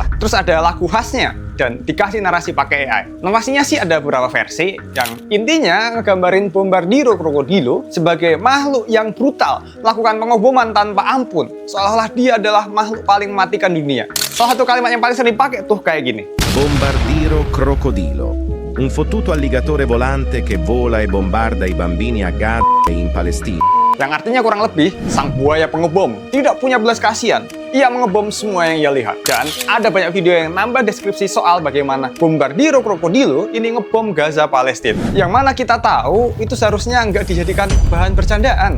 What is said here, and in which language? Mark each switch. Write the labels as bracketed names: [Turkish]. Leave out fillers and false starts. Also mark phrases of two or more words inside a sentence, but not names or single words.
[Indonesian] Terus ada lagu khasnya, dan dikasih narasi pakai AI. Narasinya sih ada beberapa versi, yang intinya ngegambarin Bombardiro Krokodilo sebagai makhluk yang brutal, melakukan pengeboman tanpa ampun, seolah-olah dia adalah makhluk paling mematikan dunia. Salah satu kalimat yang paling sering dipakai tuh kayak gini. [Italian] Bombardiro crocodilo. Un fottuto alligatore volante che vola e bombarda i bambini a Gaza e in Palestina. [Indonesian] Yang artinya kurang lebih, sang buaya pengebom tidak punya belas kasihan. Ia mengebom semua yang ia lihat. Dan ada banyak video yang nambah deskripsi soal bagaimana Bombardiro Krokodilo ini ngebom Gaza Palestina. Yang mana kita tahu itu seharusnya nggak dijadikan bahan bercandaan.